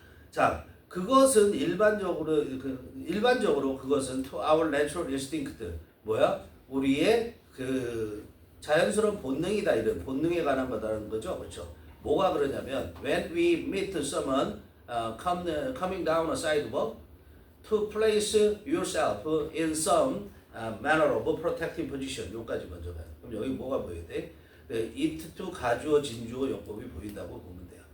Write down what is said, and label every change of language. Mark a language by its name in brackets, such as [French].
[Korean] 자, 그것은 일반적으로 그것은 [English] to our natural instinct [Korean] 뭐야? 우리의 그 자연스러운 본능이다 이런 본능에 관한 거다라는 거죠, 그렇죠? 뭐가 그러냐면 [English] when we meet someone coming down a sidewalk to place yourself in some manner of protective position. [Korean] 여기까지 먼저 가요. 그럼 여기 뭐가 보여야 돼? it to 가주어 진주어 용법이 보인다고 보면 돼요.